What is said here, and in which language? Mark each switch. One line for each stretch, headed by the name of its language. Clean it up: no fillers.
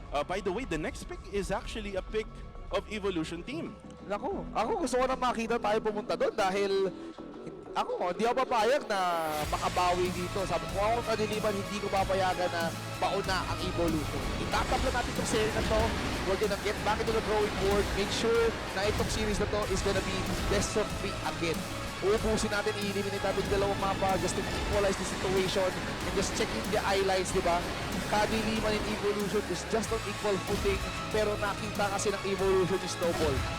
English: By the way, the next pick is actually a pick of Evolution team.
Filipino: Naku, ako gusto ko na makita tayo pumunta doon dahil ako, hindi ako papayag na makabawi dito. Sabi ko ako KADILIMAN, hindi ko papayagan na pauna ang Evolution. Itatapla natin itong series na to.
English: We're gonna get back into the drawing board. Make sure na itong series na to is gonna be best of 3 again.
Filipino: Uubusin natin, i-eliminate natin yung dalawang mapa
English: just to equalize the situation
Filipino: and just checking the highlights, di ba? KADILIMAN and Evolution is just on equal footing pero nakita kasi ng Evolution is snowball.